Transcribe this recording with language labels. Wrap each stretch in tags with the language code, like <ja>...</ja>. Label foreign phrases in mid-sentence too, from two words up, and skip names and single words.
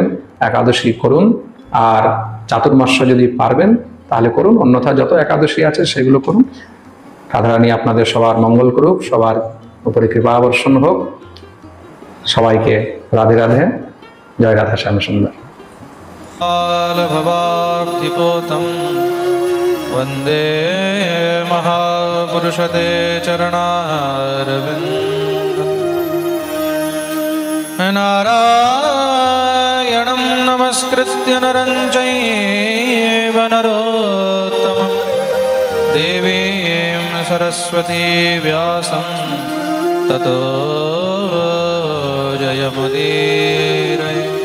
<bn>একাদশী করুন, আর চাতুর্মাস্য যদি পারবেন তাহলে করুন, অন্যথা যত একাদশী আছে সেগুলো করুন। রাধারানী আপনাদের সবার মঙ্গল করুক, সবার উপরে কৃপা বর্ষণ হোক। সবাইকে রাধে রাধে, জয় রাধা শ্যাম সুন্দর।</bn> <sa>वन्दे महापुरुषते चरणारविन्द नारायणं नमस्कृत्य नरं चैव नरोत्तमं देवीं सरस्वती व्यासं ततो जयमुदीरये।</sa>